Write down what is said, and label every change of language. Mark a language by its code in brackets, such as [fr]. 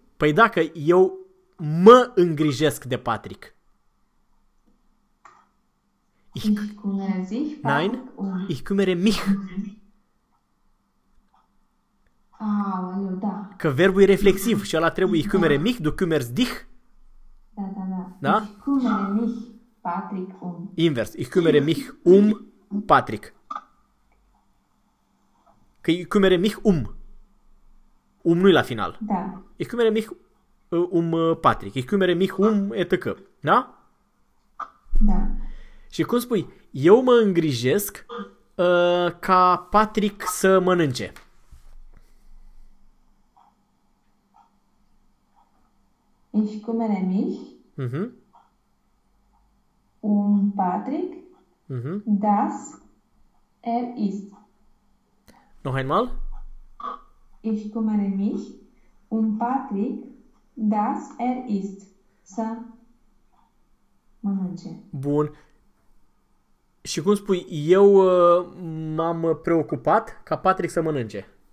[ro] Păi dacă eu mă îngrijesc de Patrick. [de] Ich kümmere sich Nein, [ro] fac un. [de] ich kümmere mich. [ro] Aoleu, da. Că verbul e reflexiv [de] Ich [ro] și ăla trebuie [de] ich kümmere [ro] da. [de] mich, du kümmerst dich. [ro] Da. Da? [de] Ich kümmere mich Patrick um. Invers, ich kümmere mich um Patrick. [ro] Că [de] ich kümmere mich um. [ro] Um nu-i la final. Da. [de] Ich kümmere mich Patrick. Ich kümmere mich etc. Da? [ro] Și cum spui? Eu mă îngrijesc ca Patrick să mănânce. [de] Ich kümmere mich um Patrick, dass er isst. Noch einmal. Ich kümmere mich um Patrick, dass er isst. [ro] Să mănânce. Bun. Și cum spui, eu m-am preocupat ca Patrick să mănânce.